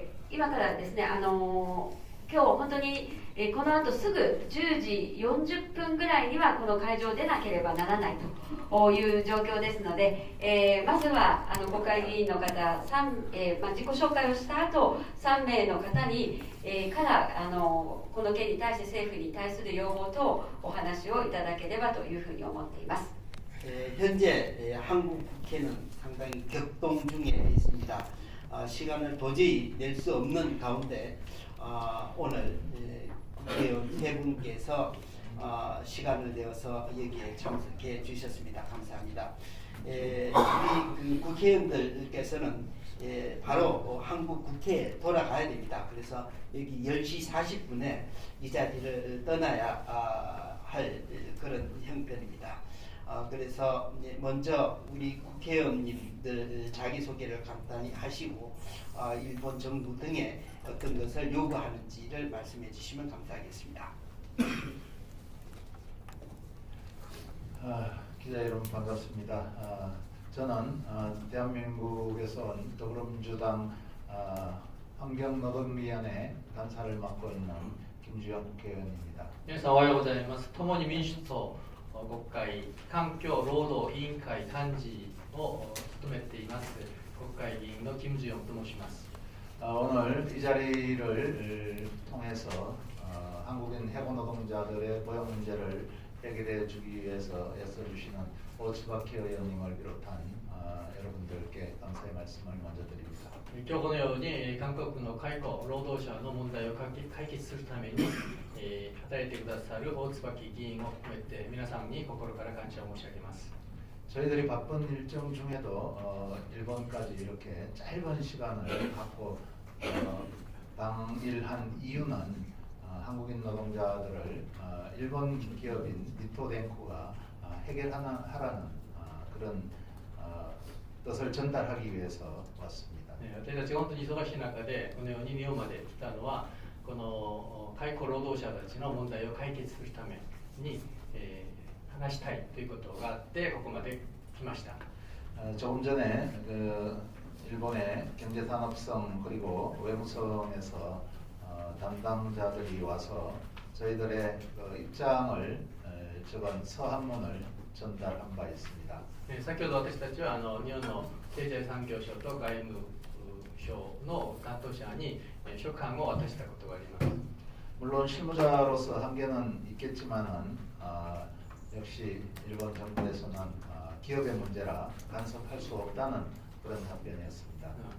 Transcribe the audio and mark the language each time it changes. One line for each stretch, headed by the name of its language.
Japanese: 今からですね、今日本当に、この後すぐ10時40分ぐらいにはこの会場を出なければならないという状況ですので、まずは国会議員の方自己紹介をした後3名の方に、からこの件に対して政府に対する要望とお話をいただければというふうに思っています。
Korean: 현재 한국 국회는 상당히 격동 중에 있습니다. 시간을 도저히 낼 수 없는 가운데 오늘 국회의원 세 분께서 시간을 내어서 여기에 참석해 주셨습니다. 감사합니다. 우리 그 국회의원들께서는 바로 한국 국회에 돌아가야 됩니다. 그래서 여기 10시 40분에 이 자리를 떠나야 할 그런 형편입니다. 그래서 먼저 우리 국회의원님들 자기소개를 간단히 하시고 일본 정부 등의 어떤 것을 요구하는지를 말씀해 주시면 감사하겠습니다. 기자 여러분 반갑습니다. 저는 대한민국에서 온 더불어민주당 환경노동위원회 간사를 맡고 있는 김주영 국회의원입니다.
Japanese: 皆さんおはようございます。共に民主党国会環境労働委員会幹事を務めています国会議員の金주영と申します。
Korean: 오늘 이 자리를 통해서 한국인 해고 노동자들의 고용 문제를 해결해 주기 위해서 애써주시는 오츠바키 의원님을 비롯한 여러분들께 감사의 말씀을 먼저 드립니다.
Japanese: 今日このように韓国の解雇労働者の問題を解決するために働いてくださる大椿議員を含めて皆さんに心から感謝を申し上げます。
Korean: 저희들이 바쁜 일정 중에도 일본까지 이렇게 짧은 시간을 갖고 방일한 이유는 한국인 노동자들을 일본 기업인 니토덴코가 해결하라는 그런 뜻을 전달하기 위해서 왔습니다.
Japanese: 私たち本当に忙しい中でこのように日本まで来たのはこの解雇労働者たちの問題を解決するために、話したいということがあってここまで来ました。
Korean: 조금 전에 일본의 경제산업성 그리고 외무성에서 담당자들이 와서 저희들의 입장을 적은 서한문을 전달한 바 있습니다.
Japanese: 先ほど私たちは日本の経済産業省と外務省の担当者に書簡を渡したことがあります。
Korean: 물론 실무자로서 한계는 있겠지만은 역시 일본 정부에서는 기업의 문제라 간섭할 수 없다는 그런 답변이었습니다.